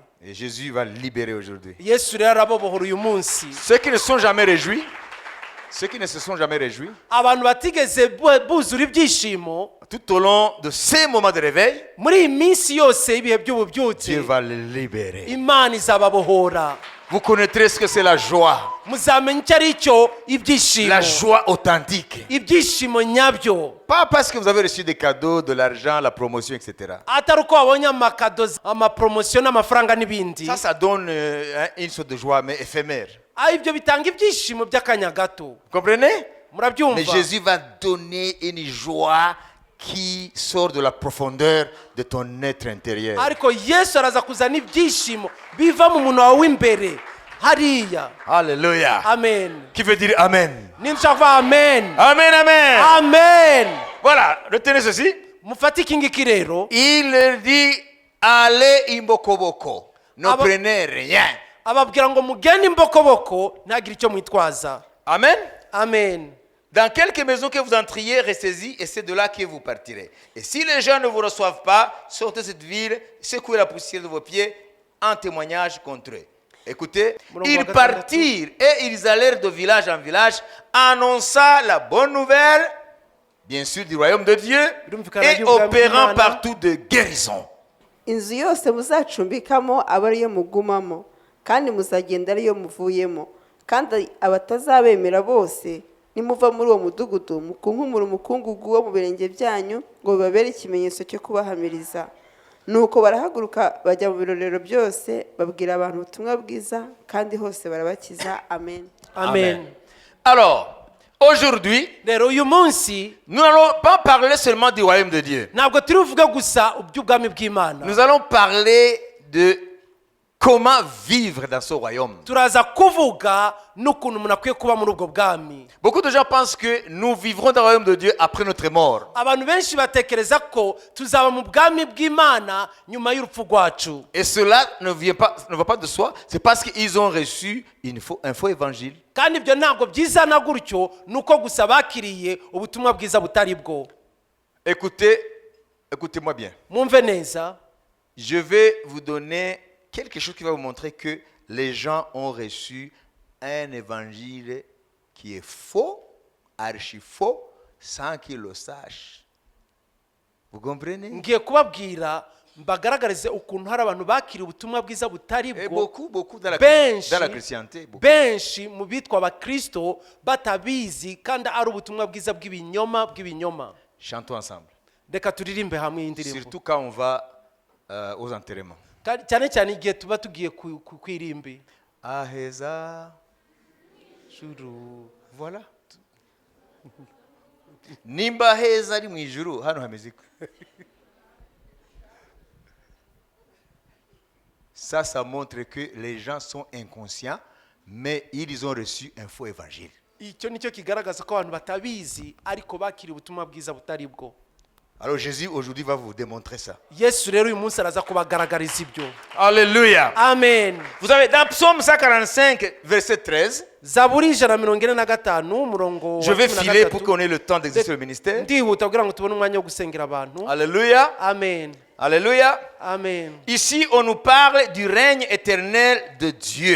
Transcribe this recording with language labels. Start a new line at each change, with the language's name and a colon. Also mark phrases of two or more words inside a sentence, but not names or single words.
French: Et Jésus va libérer aujourd'hui.
Kinyarwanda: yesu rero arabobohora uyu munsi.
French: Ceux qui ne sont jamais réjouis, ceux qui ne se sont jamais réjouis,
Kinyarwanda: abantu batigeze buzura ibyishimo
French: tout au long de ces moments de réveil,
Kinyarwanda: muri iyi minsi yose y'ibihe by'ububyutse,
French: Dieu va les libérer.
Kinyarwanda: imana izababohora.
French: Vous connaîtrez ce que c'est la joie.
Kinyarwanda: muzamenya icyo ari cyo ibyishimo.
French: La joie authentique.
Kinyarwanda: ibyishimo nyabyo.
French: Pas parce que vous avez reçu des cadeaux, de l'argent, la promotion, etc.
Kinyarwanda: atari uko wabonye amakado, amapromosiyo n'amafaranga n'ibindi.
French: Ça donne une sorte de joie, mais éphémère.
Kinyarwanda: ibyo bitanga ibyishimo by'akanya gato.
French: Vous comprenez?
Kinyarwanda: murabyumva?
French: Mais Jésus va donner une joie qui sort de la profondeur de ton être intérieur.
Kinyarwanda: ariko yesu araza kuzana ibyishimo biva mu muntu wawe w'imbere hariya.
French: Alléluia.
Kinyarwanda: amen.
French: Qui veut dire Amen?
Kinyarwanda: ninshaka amen.
French: Amen, Amen.
Kinyarwanda: amen.
French: Voilà, retenez ceci.
Kinyarwanda: mufate iki ngiki rero.
French: Il leur dit, allez imbokoboko. Ne prenez rien.
Kinyarwanda: ababwira ngo mugende imbokoboko ntagire icyo mwitwaza.
French: Amen.
Kinyarwanda: amen.
French: Dans quelque maison que vous entriez, restez-y et c'est de là que vous partirez. Et si les gens ne vous reçoivent pas, sortez de cette ville, secouez la poussière de vos pieds en témoignage contre eux. Écoutez, ils partirent et ils allèrent de village en village, annonçant la bonne nouvelle, bien sûr, du royaume de Dieu et opérant partout de guérison.
Kinyarwanda: inzu yose muzacumbikamo aba ariyo mugumamo kandi muzagenda ariyo muvuyemo, kandi abatazabemera bose nimuva muri uwo mudugudu mukunkumura umukungugu wo mu birenge byanyu ngo bibabere ikimenyetso cyo kubahamiriza. nuko barahaguruka bajya mu birorero byose babwira abantu ubutumwa bwiza kandi hose barabakiza. amen. amen.
French: Alors, aujourd'hui,
Kinyarwanda: rero uyu munsi
French: nous n'allons pas parler seulement du royaume de Dieu.
Kinyarwanda: ntabwo turi buvuge gusa iby'ubwami bw'Imana.
French: Nous allons parler de comment vivre dans ce royaume.
Kinyarwanda: turaza kuvuga n'ukuntu umuntu akwiye kuba muri ubwo bwami.
French: Beaucoup de gens pensent que nous vivrons dans le royaume de Dieu après notre mort.
Kinyarwanda: abantu benshi batekereza ko tuzaba mu bwami bw'Imana nyuma y'urupfu rwacu.
French: Et cela ne va pas de soi. C'est parce qu'ils ont reçu un faux évangile.
Kinyarwanda: kandi ibyo ntabwo byizana gutyo, nuko gusa bakiriye ubutumwa bwiza butari bwo.
French: Écoutez-moi bien.
Kinyarwanda: Mwumve neza.
French: Je vais vous donner quelque chose qui va vous montrer que les gens ont reçu un évangile qui est faux, archi faux, sans qu'ils le sachent. Vous comprenez?
Kinyarwanda: ngiye kubabwira mbagaragarize ukuntu hari abantu bakiriye ubutumwa bwiza butari
French: Et
Kinyarwanda: bwo.
French: beaucoup dans la
Kinyarwanda: benshi
French: chrétienté. Beaucoup.
Kinyarwanda: benshi mu bitwa abakristo batabizi kandi ari ubutumwa bwiza bw'ibinyoma.
French: Chantons ensemble.
Kinyarwanda: reka turirimbe hamwe iyi ndirimbo,
French: Surtout quand on va aux enterrements.
Kinyarwanda: cyane cyane igihe tuba tugiye kwirimbi. Aheza. Juru.
French: Voilà.
Kinyarwanda: Nimba heza ari mu ijuru hano hameze ko.
French: Ça montre que les gens sont inconscients, mais ils ont reçu un faux évangile.
Kinyarwanda: icyo nicyo kigaragaza ko abantu batabizi ariko bakiriye ubutumwa bwiza butari bwo.
French: Alors Jésus aujourd'hui va vous démontrer ça.
Kinyarwanda: Yesu rero uyu munsi araza kubagaragariza ibyo.
French: Alléluia.
Kinyarwanda: Amen.
French: Vous avez dans Psaume 145 verset 13.
Kinyarwanda: Zaburi 145 umurongo
French: Je vais filer pour qu'on ait le temps d'exercer le ministère.
Kinyarwanda: ndihuta kugira ngo tubone umwanya wo gusengera abantu.
French: Alléluia.
Kinyarwanda: Amen.
French: Alléluia.
Kinyarwanda: Amen.
French: Ici on nous parle du règne éternel de Dieu.